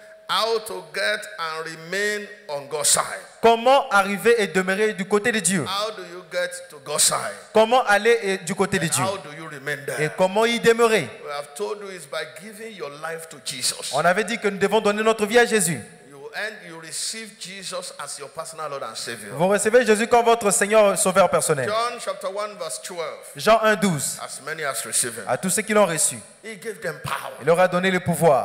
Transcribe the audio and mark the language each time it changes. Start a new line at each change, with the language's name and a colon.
English: How to get and remain on God's side.
French: Comment arriver et demeurer du côté de Dieu?
English: How do you get to God's side?
French: Comment aller du côté de Dieu?
English: How do you remain there?
French: Et comment y demeurer?
English: We have told you is by giving your life to Jesus.
French: On avait dit que nous devons donner notre vie à Jésus.
English: You receive Jesus as your personal Lord and Savior.
French: Vous recevez Jésus comme votre Seigneur Sauveur personnel.
English: John chapter 1 verse 12.
French: Jean 1, 12.
English: As many as receive him.
French: À tous ceux qui l'ont reçu.
English: He gave them power.
French: Il leur a donné le pouvoir